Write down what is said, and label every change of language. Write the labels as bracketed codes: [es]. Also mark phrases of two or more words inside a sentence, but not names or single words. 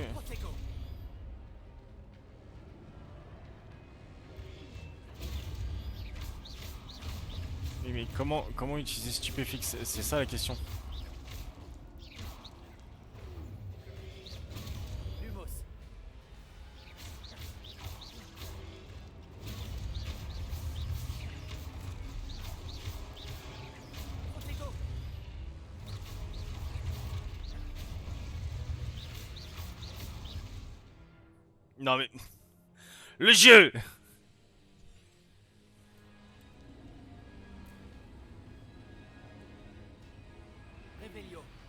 [fr] Protego. Oui, mais comment utiliser stupéfixe? C'est ça la question. Lumos. Protego. Non, mais. Le jeu! Revelio.